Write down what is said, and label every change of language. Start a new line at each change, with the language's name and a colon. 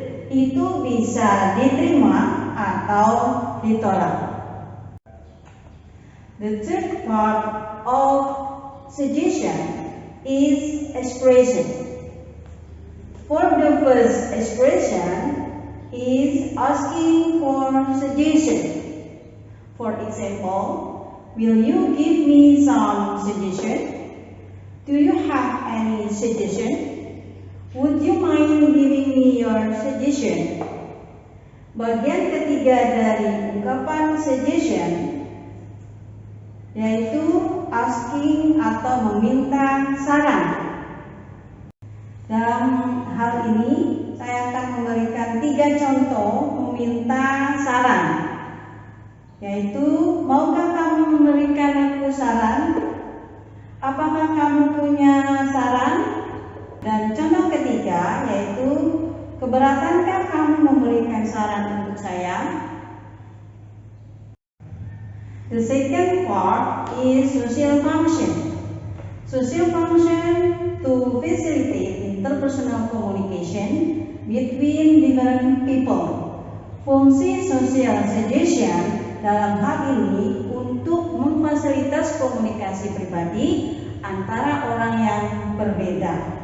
Indonesian: Itu bisa diterima atau ditolak.
English: The third part of suggestion is expression. For the first expression is asking for suggestion. For example, will you give me some suggestion? Do you have any suggestion? Would you mind giving me your suggestion?
Indonesian: Bagian ketiga dari ungkapan suggestion yaitu asking atau meminta saran. Dalam hal ini saya akan memberikan 3 contoh meminta saran, yaitu maukah kamu memberikan aku saran? Apakah kamu punya saran? Dan contoh ketiga yaitu keberatankah kamu memberikan saran untuk saya?
English: The second part is social function. Social function to facilitate interpersonal communication between different people.
Indonesian: Fungsi social suggestion dalam hal ini untuk memfasilitas komunikasi pribadi antara orang yang berbeda.